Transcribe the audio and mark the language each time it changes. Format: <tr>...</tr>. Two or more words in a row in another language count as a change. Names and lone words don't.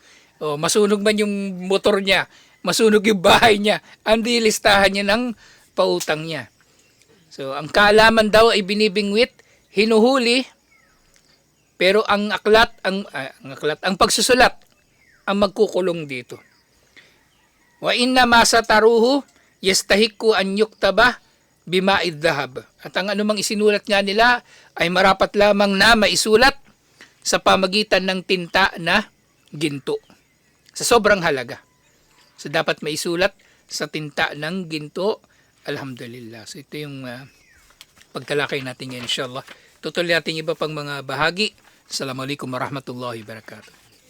<tl>O, masunog man yung motor niya. Masunog yung bahay niya. Ang listahan niya ng pautang niya. So, ang kaalaman daw ay binibingwit, hinuhuli, pero ang pagsusulat, ang magkukulong dito.</tl> <ar>وإن ما سطروه يستحق أن يكتب بماء الذهب.</ar> <tl>At ang anumang isinulat nga nila ay marapat lamang na maisulat sa pamagitan ng tinta na ginto. Sa sobrang halaga. So dapat maisulat sa tinta ng ginto. Alhamdulillah. So ito yung pagtalakay natin ngayon inshallah. Tutuloy natin iba pang mga bahagi.</tl> <ar>السلام عليكم ورحمة الله وبركاته.</ar>